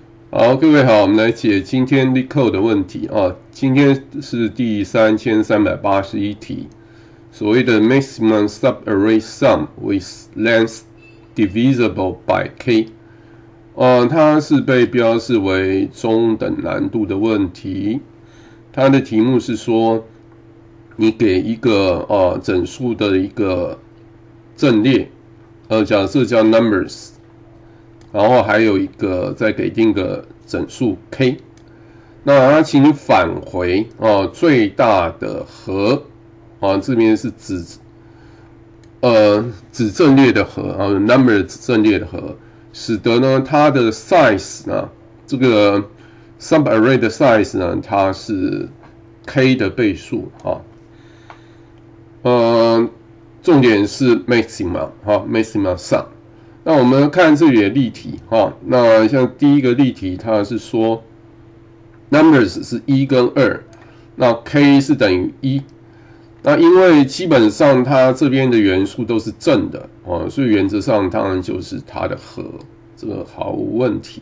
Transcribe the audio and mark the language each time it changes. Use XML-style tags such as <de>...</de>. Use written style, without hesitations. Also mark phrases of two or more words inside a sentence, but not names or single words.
<zh>好，各位好，我們來解今天 LeetCode 的問題啊。今天是第3381題，所謂的</zh> <en>maximum subarray sum with length divisible by k，</en> <zh>它是被標示為中等難度的問題。它的題目是說，你給一個整數的一個陣列，假設叫 numbers。然後還有一個再給定個整數 k， 那請你返回最大的和這邊是指陣列的和 number 陣列的和，使得呢它的 size 呢這個 subarray 的 size 呢它是 k 的倍數重點是</zh> <en>maximum maximum sum。</en> <zh>那我們看這裡的例題那像第一個例題，它是說 numbers 是1跟2，那 k 是等於1。那因為基本上它這邊的元素都是正的所以原則上當然就是它的和，這個毫無問題。</zh>